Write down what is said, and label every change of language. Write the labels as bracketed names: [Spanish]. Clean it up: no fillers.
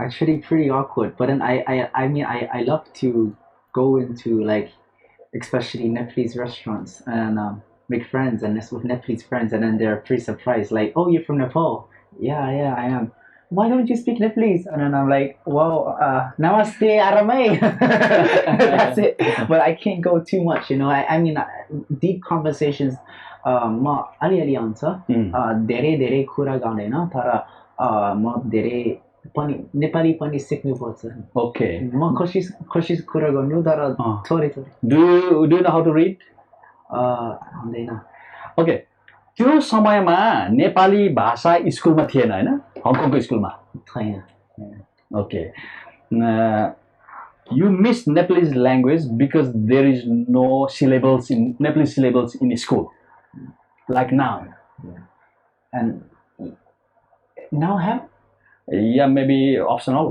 [English] Actually, pretty awkward. But then I mean, I love to go into like, especially Nepalese restaurants and make friends and with Nepalese friends, and then they're pretty surprised, like, oh, you're from Nepal? Yeah, I am. Why don't you speak Nepalese? And then I'm like, well, [Nepali] namaste, aramay. [English] That's it. But I can't go too much, you know. I mean, deep conversations. [Nepali] म अलिअलि आउँछ धेरै धेरै कुरा गाउँदैन तर म धेरै पनि नेपाली पनि सिक्नुपर्छ ओके म कोसिस कुरा गर्नु तर थोरै थोरै [English] do you know how to read [Nepali] आउँदैन ओके त्यो समयमा नेपाली भाषा स्कुलमा थिएन हैन हङकङको स्कुलमा छैन [English] okay you miss Nepalese language because there is no syllables in Nepalese syllables in school like now and now have yeah maybe optional